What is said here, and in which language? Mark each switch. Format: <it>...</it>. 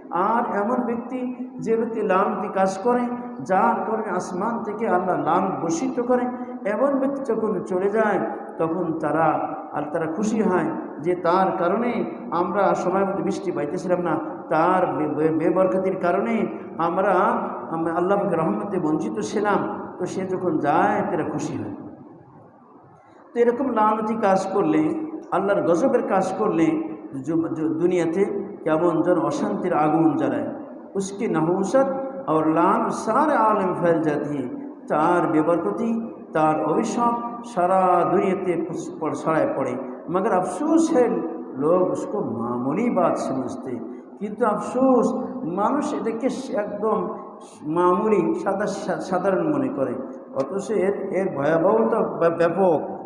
<bn>আর এমন ব্যক্তি যে ব্যক্তি লানতি কাজ করে, যার কারণে আসমান থেকে আল্লাহ লানত বর্ষিত করে, এমন ব্যক্তি যখন চলে যায় তখন তারা খুশি হয় যে তার কারণে আমরা সময় মতো বৃষ্টি পাইতেছিলাম না, তার বেবরকতির কারণে আমরা আল্লাহকে রহমতে বঞ্চিত ছিলাম। তো সে যখন যায় তারা খুশি হয়। তো এরকম লানতি কাজ করলে, আল্লাহর গজবের কাজ করলে দুনিয়াতে কেমন যেন অশান্তির আগুন জ্বালায়।</bn> <hi>उसकी नहुसत और लान सारे आलम फैल जाती है,</hi> <bn>তার বেবরকতি, তার অভিশাপ সারা দুনিয়াতে ছড়ায় পড়ে।</bn> <hi>मगर अफसोस है लोग उसको मामूली बात समझते,</hi> <bn>কিন্তু अफसोस মানুষ এটাকে একদম মামুলি সাধারণ মনে করে, অথচ এর ভয়াবহতা ব্যাপক।</bn>